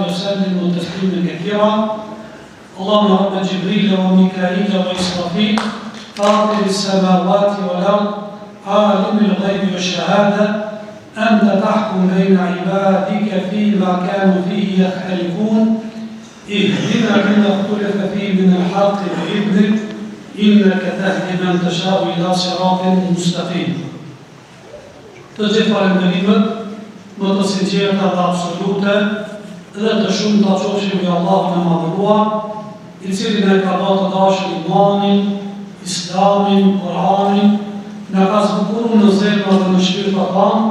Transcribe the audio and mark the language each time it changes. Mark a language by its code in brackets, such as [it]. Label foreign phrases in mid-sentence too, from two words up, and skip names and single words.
[ar] وسلم تسليما كثيرا اللهم رب جبريل وميكائيل وإسرافيل فاطر السماوات والأرض عالم الغيب والشهادة أنت تحكم بين عبادك فيما كانوا فيه يختلفون اهدنا لما اختلف فيه من الحق بإذنك إنك تهدي من تشاء إلى صراط مستقيم. [sq] Të gjithë falënderimet, më të sinqerta dhe absolute dhe të shumta qofshin nga Allahu i madhëruar, i cili na ka dhënë të dashur imanin, Islamin, Kur'anin, na ka zbukuruar në zemrat dhe në shpirtat tanë.